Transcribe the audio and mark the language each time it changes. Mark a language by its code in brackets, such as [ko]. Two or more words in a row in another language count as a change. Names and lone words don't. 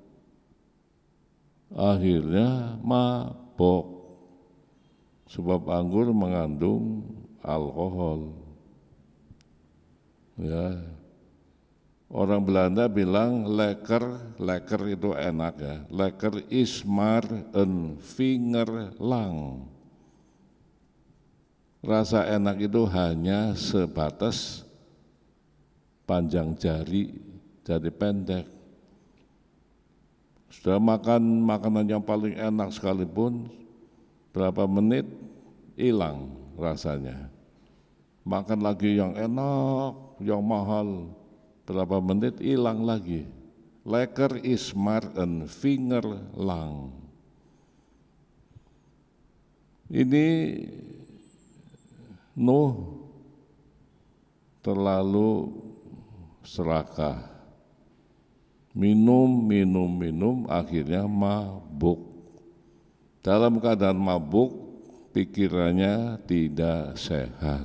[id] Akhirnya mabok, sebab anggur mengandung alkohol. Ya, orang Belanda bilang lekker itu enak ya. [nl] Lekker is maar een vingerlang. [id] Rasa enak itu hanya sebatas panjang jari, jadi pendek. Sudah makan makanan yang paling enak sekalipun, berapa menit hilang rasanya. Makan lagi yang enak, yang mahal, berapa menit hilang lagi. [nl] Lekker is maar een vinger lang. [id] Ini Nuh terlalu serakah. Minum, akhirnya mabuk. Dalam keadaan mabuk, pikirannya tidak sehat.